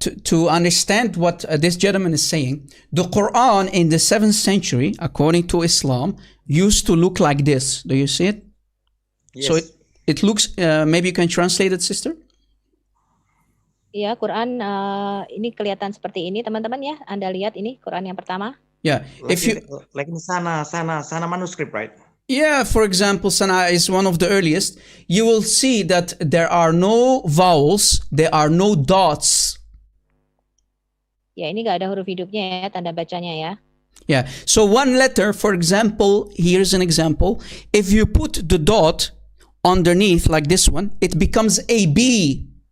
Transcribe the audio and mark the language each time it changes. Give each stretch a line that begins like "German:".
English: To understand what this gentleman is saying, the Quran in the 7th century, according to Islam, used to look like this. Do you see it? Yes. So it looks, maybe you can translate it, sister?
Indonesian: Iya, Quran ini kelihatan seperti ini, teman-teman ya. Anda lihat ini Quran yang pertama.
English: Yeah. Like in Sana manuscript, right? Yeah, for example, Sana is one of the earliest. You will see that there are no vowels, there are no dots.
Indonesian: Ya, ini nggak ada huruf hidupnya ya, tanda bacanya ya.
English: Yeah, so one letter, for example, here's an example. If you put the dot underneath like this one, it becomes a B.